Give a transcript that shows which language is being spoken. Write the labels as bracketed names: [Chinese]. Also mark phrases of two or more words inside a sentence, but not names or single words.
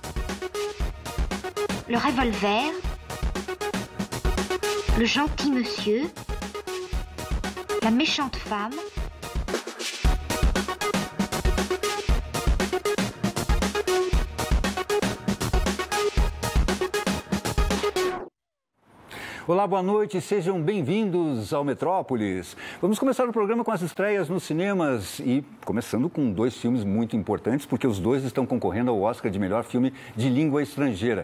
[French] le revolver, le gentil monsieur, la méchante femme. [Portuguese] Olá, boa noite, sejam bem-vindos ao Metrópolis. Vamos começar o programa com as estreias nos cinemas e começando com dois filmes muito importantes, porque os dois estão concorrendo ao Oscar de melhor filme de língua estrangeira.